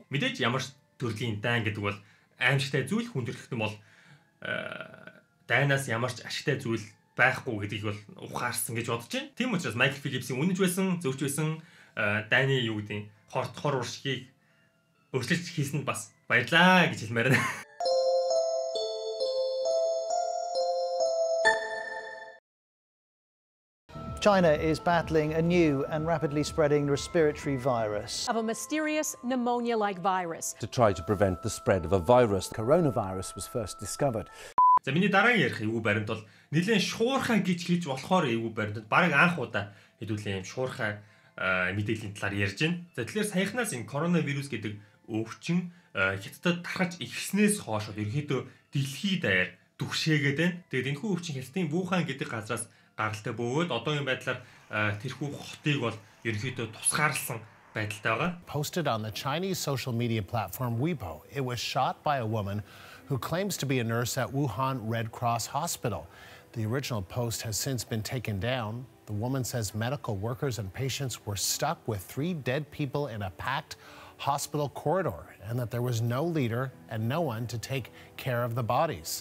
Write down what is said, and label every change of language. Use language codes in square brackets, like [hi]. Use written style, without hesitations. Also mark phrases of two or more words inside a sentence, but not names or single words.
[mn] Мэдээж ямар ч төрлийн дайн гэдэг бол аимшигтай зүйл, хүн төрөлхтөн бол дайнаас ямар ч ашигтай зүйл байхгүй гэдгийг бол ухаарсан гэж бодож байна. Тийм учраас Майкл Филлипсийн үнэж байсан, зөвч байсан дайны юу гэдэг хор уршгийг өөрчлөж хийсэнд бас баярлаа гэж хэлмээр байна. [en] China is battling a new and rapidly spreading respiratory virus. Of a mysterious pneumonia-like virus. To try to prevent the spread of a virus. Coronavirus was first discovered. [mn] За миний дараагийн ярих эвгүй баримт бол нэлээд шуурхай гэж хэлж болохоор эвгүй баримт. Бараг анх удаа хэдүүлээ юм шуурхай мэдээллийн талаар ярьж байна. За тэгэхээр саяхнаас энэ коронавирус гэдэг өвчин хятадд тархаж ихснээс хойш ерөнхийдөө дэлхийд даяар түгшээгээд байна. Тэгээд энэхүү өвчин хятадын Вухан гэдэг газраас гаралтай бөгөөд одоогийн байдлаар тэрхүү хотыг бол ерөнхийдөө тусгаарлсан байдалтай байгаа. [en] Posted on the Chinese social media platform Weibo, it was shot by a woman who claims to be a nurse at Wuhan Red Cross Hospital. The original post has since been taken down. The woman says medical workers and patients were stuck with 3 dead people in a packed hospital corridor and that there was no leader and no one to take care of the bodies.